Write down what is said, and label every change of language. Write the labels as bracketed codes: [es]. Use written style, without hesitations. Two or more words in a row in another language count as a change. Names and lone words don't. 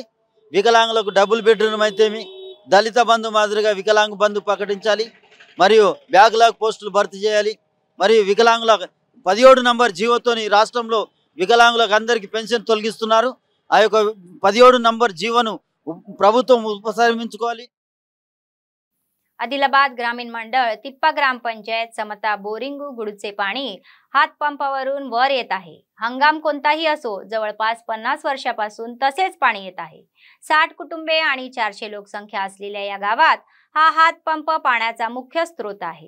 [te] వికలాంగులకు [en] double bedroom [te] అయితేమి దళిత బంధు మాదిరిగా వికలాంగ బంధు ప్రకటించాలి। మరియు [en] backlog posts [te] భర్తీ చేయాలి। మరియు వికలాంగుల 17 నంబర్ జీవోతోని రాష్ట్రంలో వికలాంగులకు అందరికీ పెన్షన్ తొలగిస్తున్నారు. ఆ యొక్క 17 నంబర్ జీవోను ప్రభుత్వం ఉపసంహరించుకోవాలి. [mr] आदिलाबाद ग्रामीण मंडळ तिप्पा ग्रामपंचायत समता बोरिंग गुडचे पाणी हातपंपावरून वर येत आहे. हंगाम कोणताही असो जवळपास 50 वर्षापासून तसेच पाणी येत आहे. 60 कुटुंबे आणि 400 लोकसंख्या असलेल्या या गावात हा हातपंप पाण्याचा मुख्य स्रोत आहे.